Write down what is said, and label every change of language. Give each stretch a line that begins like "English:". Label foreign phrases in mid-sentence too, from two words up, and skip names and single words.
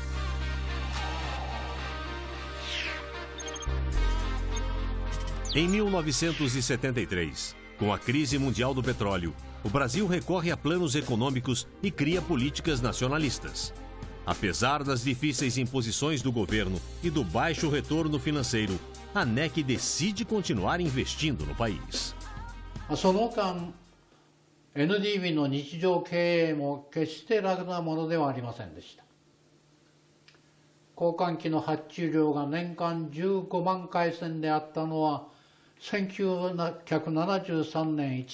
Portuguese: Em 1973, com a crise mundial do petróleo, o Brasil recorre a planos econômicos e cria políticas nacionalistas. Apesar das difíceis imposições do governo e do baixo retorno financeiro, a NEC decide continuar investindo no país.
Japanese: その間、NDB の日常経営も決して楽なものではありませんでした。交換機の発注量が年間15万回線であったのは1973年一